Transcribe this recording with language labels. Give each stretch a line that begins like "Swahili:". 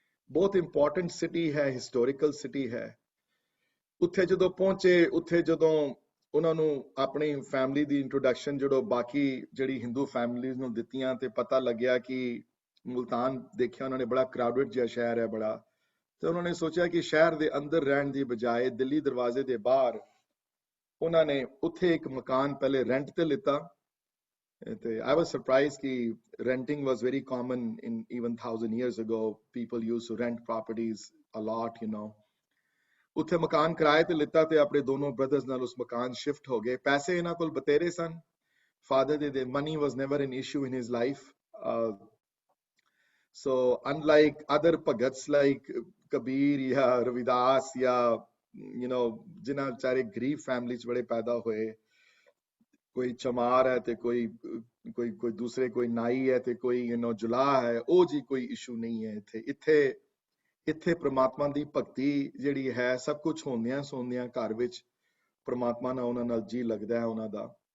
Punjabi: ਬਹੁਤ important city ਹੈ, historical city ਹੈ। ਉੱਥੇ ਜਦੋਂ ਪਹੁੰਚੇ, ਉੱਥੇ ਜਦੋਂ ਉਹਨਾਂ ਨੂੰ ਆਪਣੀ ਫੈਮਿਲੀ ਦੀ ਇੰਟਰੋਡਕਸ਼ਨ ਜਦੋਂ ਬਾਕੀ ਜਿਹੜੀ ਹਿੰਦੂ ਫੈਮਿਲੀਜ਼ ਨੂੰ ਦਿੱਤੀਆਂ, ਤੇ ਪਤਾ ਲੱਗਿਆ ਕਿ ਮੁਲਤਾਨ ਦੇਖਿਆ ਉਹਨਾਂ ਨੇ ਬੜਾ ਕਰਾਊਡਡ ਜਿਹਾ ਸ਼ਹਿਰ ਹੈ ਬੜਾ, ਤੇ ਉਹਨਾਂ ਨੇ ਸੋਚਿਆ ਕਿ ਸ਼ਹਿਰ ਦੇ ਅੰਦਰ ਰਹਿਣ ਦੀ ਬਜਾਏ ਦਿੱਲੀ ਦਰਵਾਜ਼ੇ ਦੇ ਬਾਹਰ ਉਹਨਾਂ ਨੇ ਉੱਥੇ ਇੱਕ ਮਕਾਨ ਪਹਿਲੇ ਰੈਂਟ ਤੇ ਲਿੱਤਾ।
English: ਤੇ I was surprised ਕਿ renting was very common in even 1000 years ago. People used to rent properties a lot, you know.
Punjabi: ਉੱਥੇ ਮਕਾਨ ਕਿਰਾਏ ਤੇ ਲਿੱਤਾ, ਤੇ ਆਪਣੇ ਦੋਨੋਂ ਬ੍ਰਦਰਸ ਨਾਲ ਉਸ ਮਕਾਨ ਸ਼ਿਫਟ ਹੋ ਗਏ। ਪੈਸੇ ਇਹਨਾਂ ਕੋਲ ਬਤੇਰੇ ਸਨ, ਫਾਦਰ ਦੇ
English: money was never an issue in his life. So unlike other bhagats like Kabir ya Ravidas ya, you know,
Punjabi: ਜਿਨ੍ਹਾਂ ਵਿਚਾਰੇ ਗਰੀਬ ਫੈਮਿਲੀ ਚ ਬੜੇ ਪੈਦਾ ਹੋਏ, ਕੋਈ ਚਮਾਰ ਹੈ ਤੇ ਕੋਈ ਦੂਸਰੇ, ਕੋਈ ਨਾਈ ਹੈ ਤੇ ਕੋਈ ਯੂ ਨੋ ਜੁਲਾਹ ਹੈ, ਉਹ ਜੀ ਕੋਈ ਇਸ਼ੂ ਨਹੀਂ ਹੈ ਇੱਥੇ ਪ੍ਰਮਾਤਮਾ ਦੀ ਭਗਤੀ ਜਿਹੜੀ ਹੈ, ਸਭ ਕੁਝ ਹੁੰਦਿਆਂ ਸੌਂਦਿਆਂ ਘਰ ਵਿੱਚ ਪ੍ਰਮਾਤਮਾ ਨਾਲ ਉਹਨਾਂ ਨਾਲ ਜੀ ਲੱਗਦਾ ਹੈ ਉਹਨਾਂ ਦਾ।